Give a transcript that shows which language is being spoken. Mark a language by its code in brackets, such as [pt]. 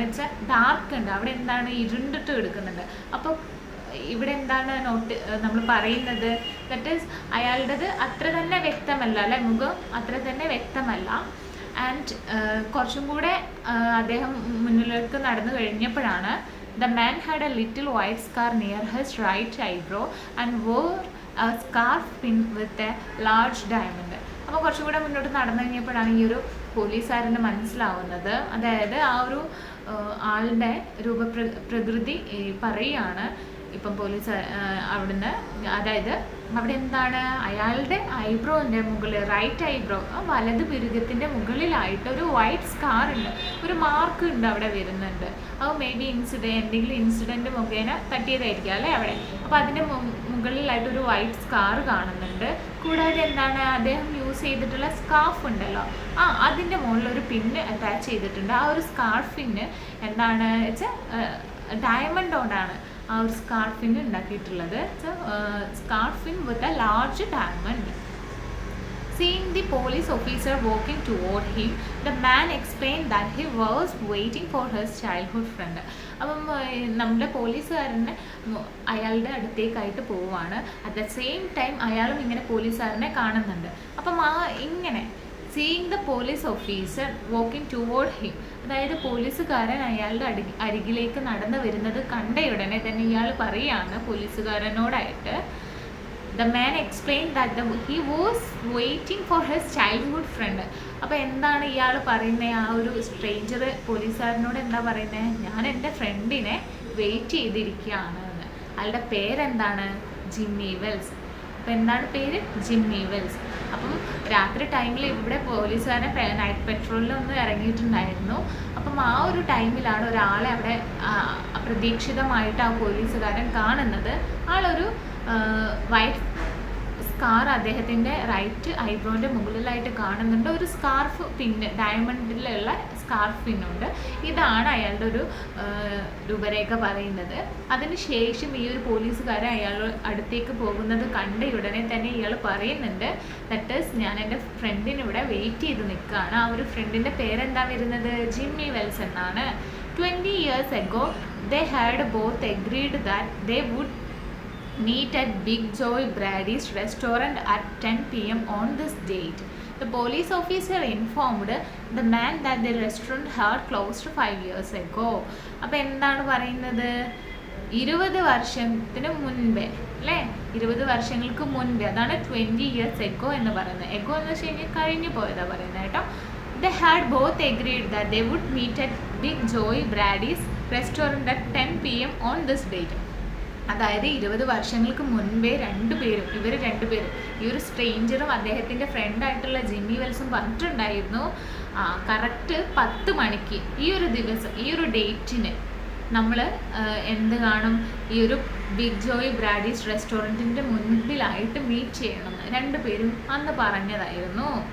[ml] വെച്ചാൽ ഡാർക്ക് ഉണ്ട്, അവിടെ എന്താണ് ഇരുണ്ടിട്ട് കിടക്കുന്നുണ്ട്. അപ്പോൾ ഇവിടെ എന്താണ് നമ്മൾ പറയുന്നത്? ദാറ്റ് ഈസ് അയാളുടേത് അത്ര തന്നെ വ്യക്തമല്ല അല്ലെ, മുഖം അത്ര തന്നെ വ്യക്തമല്ല. ആൻഡ് കുറച്ചും കൂടെ അദ്ദേഹം മുന്നിലേക്ക് നടന്നു കഴിഞ്ഞപ്പോഴാണ് [en] The man had a little white scar near his right eyebrow and wore a scarf pin with a large diamond. [ml] അപ്പോൾ കുറച്ചും കൂടെ മുന്നോട്ട് നടന്നു കഴിഞ്ഞപ്പോഴാണ് ഈ ഒരു പോലീസുകാരന് മനസ്സിലാവുന്നത്, അതായത് ആ ഒരു ആളുടെ പ്രകൃതി പറയുകയാണ് ഇപ്പം പോലീസ് അവിടുന്ന്, അതായത് അവിടെ എന്താണ് അയാളുടെ ഐബ്രോൻ്റെ മുകളിൽ, റൈറ്റ് ഐബ്രോ വലത് പിരുകത്തിൻ്റെ മുകളിലായിട്ട് ഒരു വൈറ്റ് സ്കാർ ഉണ്ട്, ഒരു മാർക്ക് ഉണ്ട് അവിടെ വരുന്നുണ്ട്. അത് മേ ബി എന്തെങ്കിലും ഇൻസിഡൻറ്റ് മുഖേന തട്ടിയതായിരിക്കും അല്ലേ അവിടെ. അപ്പോൾ അതിൻ്റെ മുകളിലായിട്ട് ഒരു വൈറ്റ് സ്കാർ കാണുന്നുണ്ട്. കൂടാതെ എന്താണ് അദ്ദേഹം യൂസ് ചെയ്തിട്ടുള്ള സ്കാർഫ് ഉണ്ടല്ലോ, അതിൻ്റെ മുകളിൽ ഒരു പിന്ന് അറ്റാച്ച് ചെയ്തിട്ടുണ്ട്. ആ ഒരു സ്കാർഫിന് എന്താണ് വെച്ചാൽ ഡയമണ്ട് കൊണ്ടാണ് ആ ഒരു സ്കാർഫിന് ഉണ്ടാക്കിയിട്ടുള്ളത്. [en] Scarfpin with a large diamond. Seeing the police officer walking toward him, the man explained that he was waiting for his childhood friend. [ml] അപ്പം നമ്മുടെ പോലീസുകാരനെ അയാളുടെ അടുത്തേക്കായിട്ട് പോവുകയാണ്. [en] at the same time [ml] അയാളും ഇങ്ങനെ പോലീസുകാരനെ കാണുന്നുണ്ട്. അപ്പം ഇങ്ങനെ [en] seeing the police officer walking toward him, [ml] അതായത് പോലീസുകാരൻ അയാളുടെ അരികിലേക്ക് നടന്നു വരുന്നത് കണ്ടയുടനെ തന്നെ ഇയാൾ പറയുകയാണ് പോലീസുകാരനോടായിട്ട്. [en] The man explained that he was waiting for his childhood friend. [ml] അപ്പോൾ എന്താണ് ഇയാൾ പറയുന്നത്, ആ ഒരു സ്ട്രേഞ്ചർ പോലീസുകാരനോട് എന്താ പറയുന്നത്, ഞാൻ എൻ്റെ ഫ്രണ്ടിനെ വെയിറ്റ് ചെയ്തിരിക്കുകയാണ് എന്ന്. അയാളുടെ പേരെന്താണ്, ജിമ്മി വെൽസ്. അപ്പോൾ എന്താണ് പേര്, ജിമ്മി വെൽസ്. അപ്പം രാത്രി ടൈമിൽ ഇവിടെ പോലീസുകാരൻ നൈറ്റ് പെട്രോളിൽ ഒന്ന് ഇറങ്ങിയിട്ടുണ്ടായിരുന്നു. അപ്പം ആ ഒരു ടൈമിലാണ് ഒരാളെ അവിടെ അപ്രതീക്ഷിതമായിട്ട് ആ പോലീസുകാരൻ കാണുന്നത്. ആളൊരു വൈറ്റ് സ്കാർ അദ്ദേഹത്തിൻ്റെ റൈറ്റ് ഐബ്രോൻ്റെ മുകളിലായിട്ട് കാണുന്നുണ്ട്. ഒരു സ്കാർഫ് പിന്ന്, ഡയമണ്ടിലുള്ള സ്കാർഫ് പിന്നുണ്ട്. ഇതാണ് അയാളുടെ ഒരു രൂപരേഖ പറയുന്നത്. അതിന് ശേഷം ഈ ഒരു പോലീസുകാരൻ അയാൾ അടുത്തേക്ക് പോകുന്നത് കണ്ട ഉടനെ തന്നെ ഇയാൾ പറയുന്നുണ്ട്, ദാറ്റ് ഈസ് ഞാൻ എൻ്റെ ഫ്രണ്ടിന് ഇവിടെ വെയിറ്റ് ചെയ്ത് നിൽക്കുകയാണ്. ആ ഒരു ഫ്രണ്ടിൻ്റെ പേരെന്താ വരുന്നത്, ജിമ്മി വെൽസ് എന്നാണ്. [en] 20 years ago they had both agreed that they would meet at Big Joy Brady's restaurant at 10 p.m. on this date. The police officer informed the man that the restaurant had closed 5 years ago. [ml] അപ്പോൾ എന്താണ് പറയുന്നത്, 20 വർഷത്തിന് മുൻപേ അല്ലേ, 20 വർഷങ്ങൾക്ക് മുൻപേ, അതാണ് [en] 20 years ago [ml] എന്ന് പറയുന്നത്. എഗോ എന്ന് വെച്ച് കഴിഞ്ഞാൽ കഴിഞ്ഞു പോയതാണ് പറയുന്നത് കേട്ടോ. [en] They had both agreed that they would meet at Big Joy Brady's restaurant at 10 p.m. on this date. [ml] അതായത് 20 വർഷങ്ങൾക്ക് മുൻപേ ഇവർ രണ്ടുപേരും ഈ ഒരു സ്ട്രേഞ്ചറും അദ്ദേഹത്തിൻ്റെ ഫ്രണ്ടായിട്ടുള്ള ജിമ്മി വെൽസും പറഞ്ഞിട്ടുണ്ടായിരുന്നു, കറക്റ്റ് 10 മണിക്ക് ഈ ഒരു ദിവസം, ഈ ഒരു ഡേറ്റിന് നമ്മൾ എന്ത് കാണും, ഈ ഒരു ബിഗ് ജോയ് ബ്രാഡീസ് റെസ്റ്റോറൻറ്റിൻ്റെ മുൻപിലായിട്ട് മീറ്റ് ചെയ്യണമെന്ന് രണ്ടുപേരും അന്ന് പറഞ്ഞതായിരുന്നു.